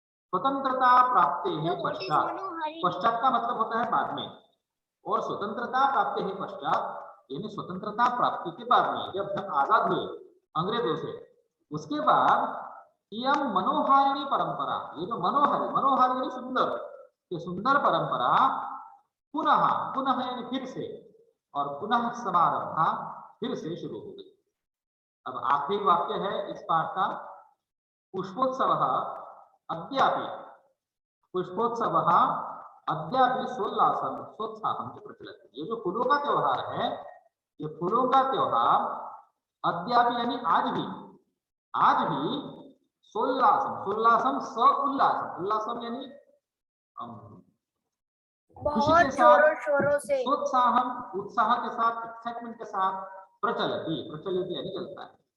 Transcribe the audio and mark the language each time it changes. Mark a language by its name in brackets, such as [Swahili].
[Hindi] स्वतंत्रता प्राप्ति है पश्चात, पश्चात का मतलब होता है बाद में, और स्वतंत्रता प्राप्ति है पश्चात यानी स्वतंत्रता प्राप्ति के बाद में, जब हम आजाद हुए अंग्रेजों से, उसके बाद [Sanskrit] इयम मनोहारिणी परंपरा, [Hindi] ये जो मनोहारी, मनोहारी यानी सुंदर, ये सुंदर परंपरा पुनः, पुनः यानी फिर से, और पुनः समारंभा फिर से शुरू हो गई। अब आखिरी वाक्य है इस पाठ का, पुष्पोत्सव [Sanskrit] अद्यापि पुष्पोत्सवः अद्यापि सोत्साहं च प्रचलति। [Hindi] ये जो फूलों का त्योहार है, ये फूलों का त्योहार अद्यापि यानी आज भी सोल्लासम स उल्लासम यानी खुशी के बहुत साथ, जोरों शोरों से, उत्साह के साथ, एक्साइटमेंट के साथ प्रचलित यानी चलता है।